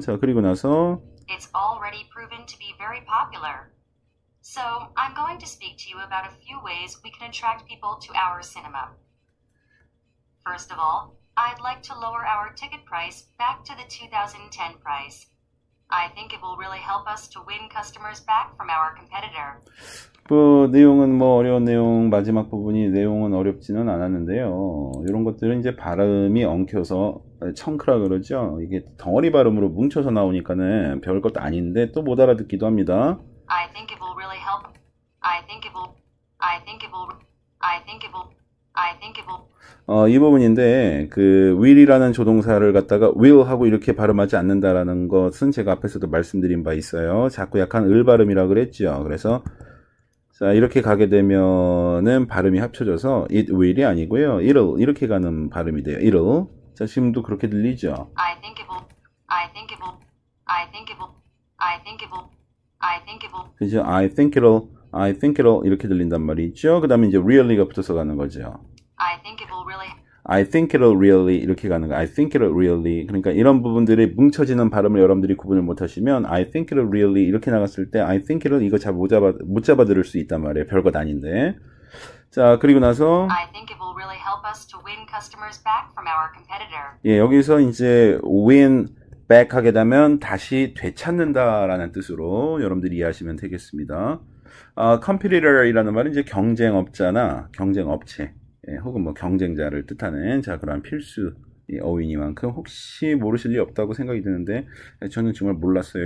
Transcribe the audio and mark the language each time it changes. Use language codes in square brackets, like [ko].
[ko] 자, 그리고 나서 [en] It's already proven to be very popular. So, I'm going to speak to you about a few ways we can attract people to our cinema. First of all, I'd like to lower our ticket price back to the 2010 price. I think it will really help us to win customers back from our competitor. [ko] 내용은 뭐 어려운 내용, 마지막 부분이 내용은 어렵지는 않았는데요. 이런 것들은 이제 발음이 엉켜서 청크라 그러죠. 이게 덩어리 발음으로 뭉쳐서 나오니까는 별것도 아닌데 또 못 알아듣기도 합니다. [en] I think it will really help. I think it will. I think it will. I think it will. I think it will. [ko] 이 부분인데 그 will이라는 조동사를 갖다가 will 하고 이렇게 발음하지 않는다라는 것은 제가 앞에서도 말씀드린 바 있어요. 자꾸 약간 을 발음이라 그랬죠. 그래서 자, 이렇게 가게 되면은 발음이 합쳐져서 it will이 아니고요. it'll 이렇게 가는 발음이 돼요. [en] it'll. [ko] 자, 지금도 그렇게 들리죠? [en] I think it will. I think it will. I think it will. I think it will. I think it will. [ko] 그죠? [en] I think it'll [ko] 이렇게 들린단 말이죠. 그 다음에 이제 really가 붙어서 가는 거죠. [en] I think it will really. I think it'll really [ko] 이렇게 가는 거. [en] I think it'll really. [ko] 그러니까 이런 부분들이 뭉쳐지는 발음을 여러분들이 구분을 못 하시면 [en] I think it'll really [ko] 이렇게 나갔을 때 [en] I think it'll [ko] 이거 못 잡아 들을 수 있단 말이에요. 별것 아닌데. 자, 그리고 나서 [en] I think it will really help us to win customers back from our competitor. [ko] 예, 여기서 이제 win back 하게 되면 다시 되찾는다라는 뜻으로 여러분들이 이해하시면 되겠습니다. competitor이라는 말은 이제 경쟁업자나 경쟁업체, 예, 혹은 뭐 경쟁자를 뜻하는 자 그런 필수 어휘니만큼 혹시 모르실 리 없다고 생각이 드는데 저는 정말 몰랐어요.